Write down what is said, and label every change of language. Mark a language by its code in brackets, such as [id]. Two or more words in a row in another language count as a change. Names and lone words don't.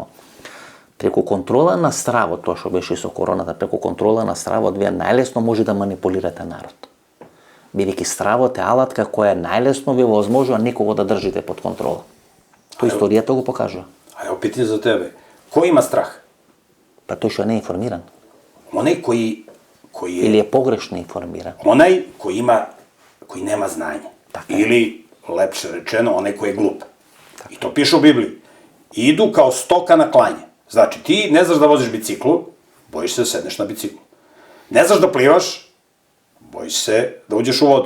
[mk] Преку контрола на стравот, тоа што беше со короната, преку контрола на стравот вие најлесно може да манипулирате народ. Бидејќи стравот е алатка која најлесно ви возможува некого да држите под контрола. Тоа историјата го покажува. [sr] А ево питање за тебе. [mk] Кој има страх? Па тој што не е информиран. Оној koji [sr] Ili je pogrešno informiran. onaj koji nema znanje. Ili, lepše rečeno, onaj koji je glup. I to piše u Bibliji. Idu kao stoka na klanje. Znači, ti ne znaš da voziš biciklu, bojiš se da sedneš na biciklu. Ne znaš da plivaš, bojiš se da uđeš u vodu.